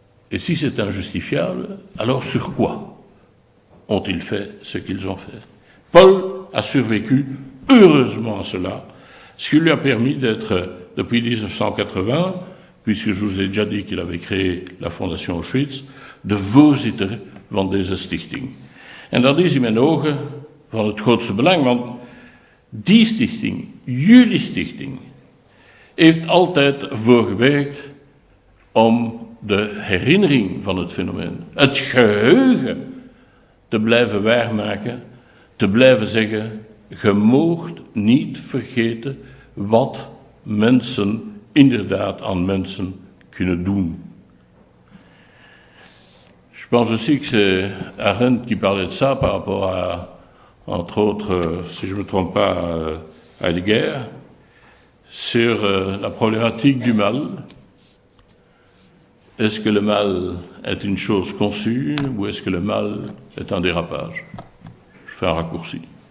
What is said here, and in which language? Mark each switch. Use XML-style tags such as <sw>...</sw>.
<fr>Et si c'est injustifiable, alors sur quoi ont-ils fait ce qu'ils ont fait? Paul a survécu heureusement à cela, ce qui lui a permis d'être, depuis 1980, puisque je vous ai déjà dit qu'il avait créé la Fondation Auschwitz,</fr> <nl>de voorzitter van deze stichting. En dat is in mijn ogen van het grootste belang, want die stichting, jullie stichting, heeft altijd ervoor gewerkt om de herinnering van het fenomeen, het geheugen, te blijven waarmaken, te blijven zeggen, je moogt niet vergeten wat mensen inderdaad aan mensen kunnen doen.</nl> <fr>Je pense aussi que c'est Arendt qui parlait de ça par rapport à, entre autres, si je ne me trompe pas, à Heidegger, sur la problématique du mal. Est-ce que le mal est une chose conçue ou est-ce que le mal est un dérapage? Je fais un raccourci.</fr>